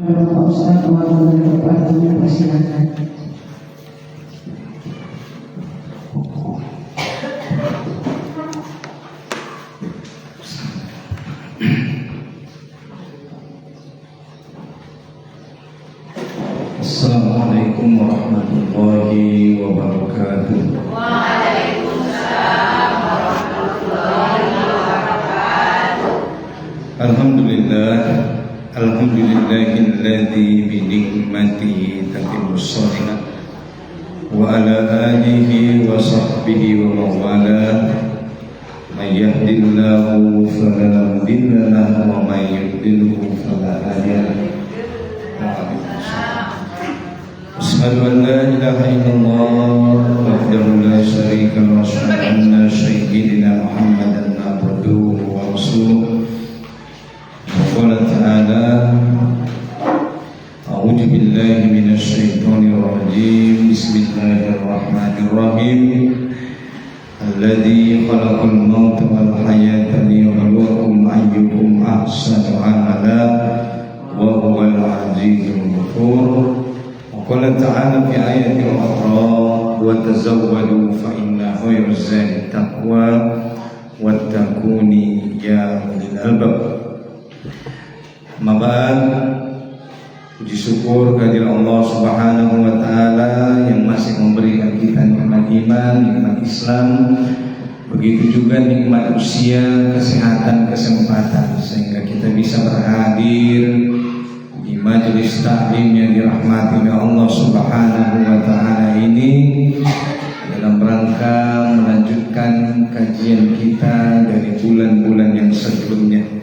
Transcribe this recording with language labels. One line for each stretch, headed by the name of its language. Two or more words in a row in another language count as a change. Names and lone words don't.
Indonesian: Bapak Ustaz mewakili Bapak dengan persilakan.
Arabic: السلام عليكم ورحمة الله وبركاته. وعليكم السلام ورحمة الله وبركاته. الحمد لله الذي بنعمته تتم الصالحات وعلى آله وصحبه ومن والاه من يهده الله فلا مضل له ومن يضلل فلا هادي له. أشهد أن لا إله إلا الله وحده لا شريك له وأشهد أن سيدنا محمدا عبده ورسوله. قال تعالى أعوذ بالله من الشيطان الرجيم. Bismillahirrahmanirrahim. الذي خلق الموت والحياة ليبلوكم أيكم أحسن عملا وهو العزيز الغفور. قال تعالى في الآية الأخرى وتزودوا فإن خير الزاد التقوى واتقون يا أولي الألباب.
Indonesian: Mabad, puji syukur kehadirat Allah
Arabic: سبحانه وتعالى
Indonesian: yang masih memberikan kita nikmat iman, nikmat Islam, begitu juga nikmat usia, kesehatan, kesempatan sehingga kita bisa berhadir di majelis taklim yang dirahmati oleh Allah
Arabic: سبحانه وتعالى
Indonesian: ini dalam rangka melanjutkan kajian kita dari bulan-bulan yang sebelumnya.